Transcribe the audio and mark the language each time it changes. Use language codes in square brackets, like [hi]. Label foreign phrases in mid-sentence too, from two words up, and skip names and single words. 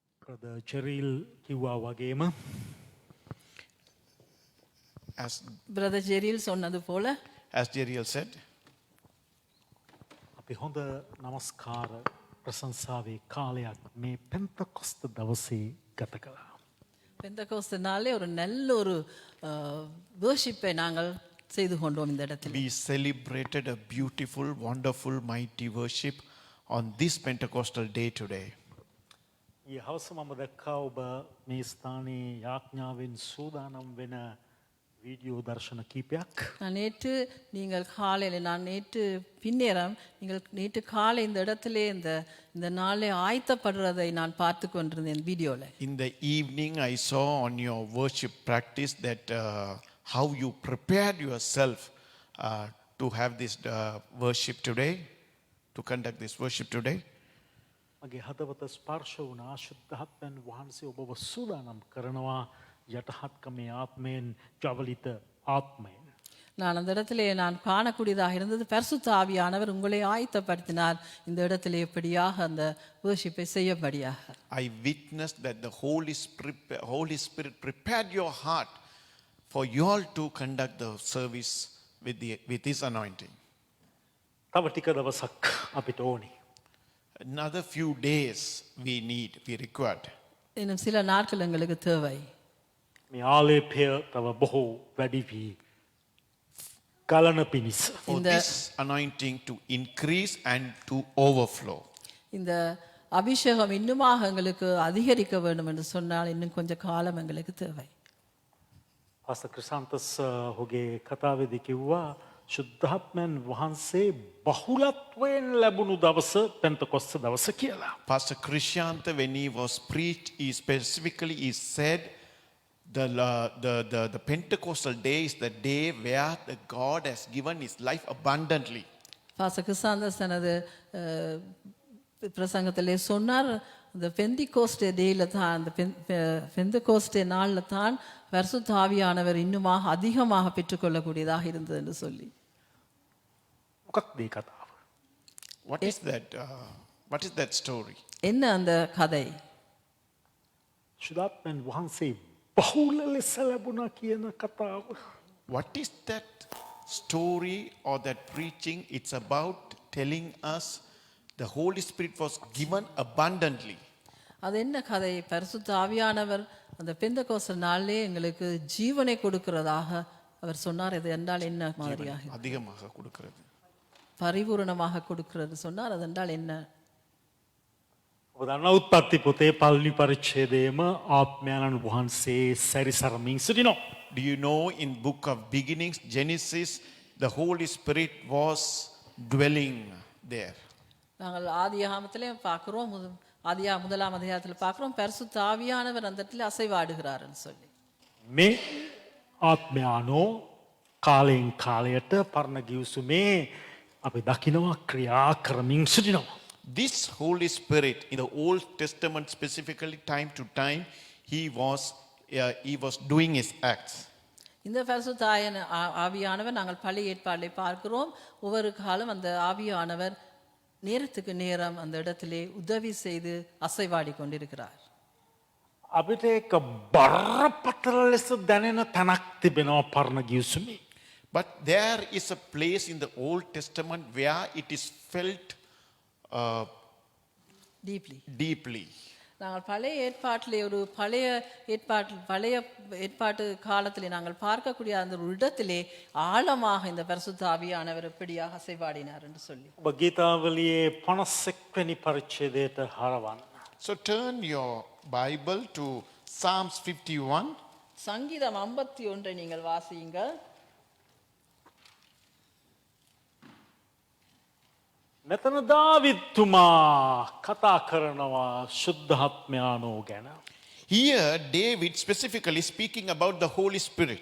[si] Brother Cheryl කිව්වා වගේම [en] As [ta] பிரதர் ஜெரில் சொன்னது போல [en] Jeriel said, [si] අපි හොඳ නමස්කාර ප්‍රශංසාවේ කාලයක් මේ පෙන්තකොස්ත දවසේ ගත කළා. [ta] பெந்தகோஸ்து நாளே ஒரு நல்ல ஒரு வர்ஷிப்பை நாங்கள் செய்து கொண்டோம் இந்த இடத்தில். [en] we celebrated a beautiful, wonderful, mighty worship on this Pentecostal day today. [si] ඊ හවස මම දැක්කා ඔබ මේ ස්ථානයේ යාඥාවෙන් සූදානම් වෙන [ta] வீடியோ தர்ஷன [si] கீපයක්. [ta] நான் நேற்று பின்னேரம் நீங்கள் நேற்று காலை இந்த இடத்திலே இந்த நாளை ஆயத்தப்படுறதை நான் பார்த்து கொண்டிருந்தேன் வீடியோல. [en] In the evening I saw on your worship practice that how you prepared yourself to have this worship today, to conduct this worship today. [si] මගේ හදවත ස්පර්ශ වුණා. ශුද්ධාත්මයන් වහන්සේ ඔබව සූදානම් කරනවා යටහත්කමේ ආත්මයෙන් ජවලිත ආත්මයෙන්. [ta] நான் அந்த இடத்திலே நான் காணக்கூடியதாக இருந்தது பரிசுத்த ஆவியானவர் உங்களை ஆயத்தப்படுத்தினார் இந்த இடத்திலே எப்படியாக அந்த வர்ஷிப்பை செய்யபடியாக. [en] I witnessed that the Holy Spirit prepared your heart for you all to conduct the service with his anointing. [si] තව ටික දවසක් අපිට ඕනේ. [en] Another few days we required. [ta] இன்னும் சில நாட்கள் எங்களுக்கு தேவை. [si] මේ ආලේපය තව බොහෝ වැඩි වී ගලන පිණිස. [en] For this anointing to increase and to overflow. [ta] இந்த அபிஷேகம் இன்னுமாக எங்களுக்கு அதிகரிக்க வேண்டும் என்று சொன்னால் இன்னும் கொஞ்சம் காலம் எங்களுக்கு தேவை. [si] පාස්ටර් ක්‍රිසාන්තස් හොගේ කතාවේදී කිව්වා ශුද්ධාත්මයන් වහන්සේ බහුලත්වයෙන් ලැබුණු දවස පෙන්තකොස්ත දවස කියලා. [en] Pastor Krishanta, when he was preached, he said the Pentecostal day is the day where the God has given his life abundantly. [ta] பாஸ்டர் கிறிஸ்தாந்தஸ் தனது பிரசங்கத்திலே சொன்னார் இந்த [en] Pentecost dayல [ta] தான் அந்த பெந்திகோஸ்டே நாளில் தான் பரிசுத்த ஆவியானவர் இன்னுமாக அதிகமாக பெற்றுக்கொள்ளக்கூடியதாக இருந்தது என்று சொல்லி. [si] මොකක්ද මේ කතාව? [en] What is that story? [ta] என்ன அந்த கதை? [si] ශුද්ධාත්මයන් වහන්සේ බහුල ලෙස ලැබුණා කියන කතාව. [en] What is that story or that preaching? It's about telling us the Holy Spirit was given abundantly. [ta] அது என்ன கதை? பரிசுத்த ஆவியானவர் அந்த பெந்தகோஸ்து நாளிலே எங்களுக்கு ஜீவனை கொடுக்கிறதாக அவர் சொன்னார். இது என்றால் என்ன மாதிரியாக? அதிகமாக கொடுக்கிறது. பரிபூரணமாக கொடுக்கிறது சொன்னார். அது என்றால் என்ன? [si] ඔබ දන්නා උත්පත්ති පොතේ පළවෙනි පරිච්ඡේදයේම ආත්මයන්න් වහන්සේ සැරිසරමින් සිටිනවා. [en] Do you know in book of beginnings, Genesis, the Holy Spirit was dwelling there. [ta] நாங்கள் ஆதியாகமத்திலே பார்க்கிறோம், முதலாம் அதிகாரத்தில் பார்க்கிறோம் பரிசுத்த ஆவியானவர் அந்த இடத்துல அசைவாடுகிறார்னு சொல்லி. [si] මේ ආත්මයානෝ කාලෙන් කාලයට පරණ ගිවිසුමේ අපි දකිනවා ක්‍රියා කරමින් සිටිනවා. [en] This Holy Spirit in the Old Testament, specifically time to time, he was doing his acts. [ta] இந்த பரிசுத்த ஆவியானவர் நாங்கள் பழைய ஏற்பாட்டிலே பார்க்கிறோம். ஒவ்வொரு காலம் அந்த ஆவியானவர் நேரத்துக்கு நேரம் அந்த இடத்திலே உதவி செய்து அசைவாடி கொண்டிருக்கிறார். [si] අපිට ඒක බරපතල ලෙස දැනෙන තැනක් තිබෙනවා පරණ ගිවිසුමේ. [en] But there is a place in the Old Testament where it is felt deeply. [ta] நாங்கள் பழைய ஏற்பாட்டிலே பழைய ஏற்பாட்டு காலத்திலே நாங்கள் பார்க்கக்கூடிய அந்த ஒரு இடத்திலே ஆழமாக இந்த பரிசுத்த ஆவியானவர் எப்படியாக அசைவாடினார் என்று சொல்லி. [si] ඔබ ගීතාවලියේ 51 වෙනි පරිච්ඡේදයට හරවන්න. [en] So turn your Bible to Psalms 51. [ta] சங்கீதம் 51 நீங்கள் வாசியுங்கள். [si] මෙතන දාවිත්තුමා කතා කරනවා ශුද්ධාත්මයානෝ ගැන. [en] Here David specifically speaking about the Holy Spirit.